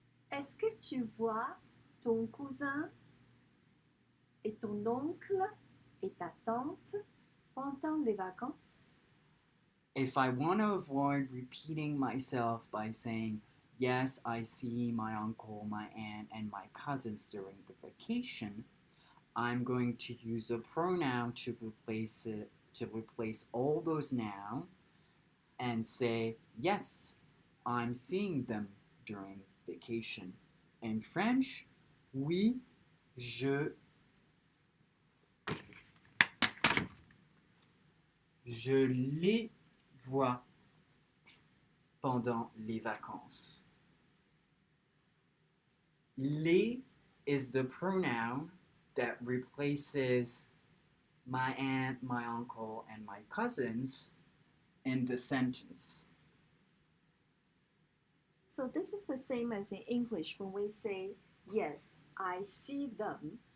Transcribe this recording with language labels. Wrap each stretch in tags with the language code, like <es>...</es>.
<fr>est-ce que tu vois ton cousin et ton oncle et ta tante pendant les vacances?</fr> <en>if I want to avoid repeating myself by saying, yes, I see my uncle, my aunt, and my cousins during the vacation, I'm going to use a pronoun to replace all those nouns and say, yes, I'm seeing them during vacation. In French,</en> <fr>oui, je les vois pendant les vacances.</fr> <en>Les is the pronoun that replaces my aunt, my uncle, and my cousins in the sentence. So this is the same as in English when we say, yes, I see them.</en>